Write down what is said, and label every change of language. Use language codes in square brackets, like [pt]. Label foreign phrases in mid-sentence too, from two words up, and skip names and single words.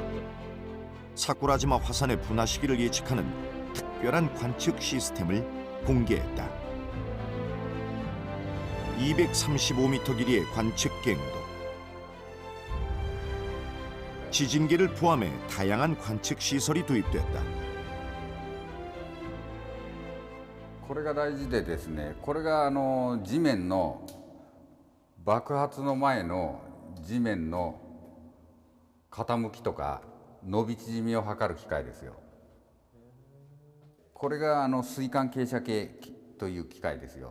[ko] 사쿠라지마 화산의 분화 시기를 예측하는 특별한 관측 시스템을 공개했다. 235m 길이의 관측 갱도. 지진계를 포함해 다양한 관측 시설이 도입됐다. [ja] これが大事でですね、これが地面の爆発の前の地面の傾きとか伸び縮みを測る機械ですよ。これが水管傾斜計という機械ですよ。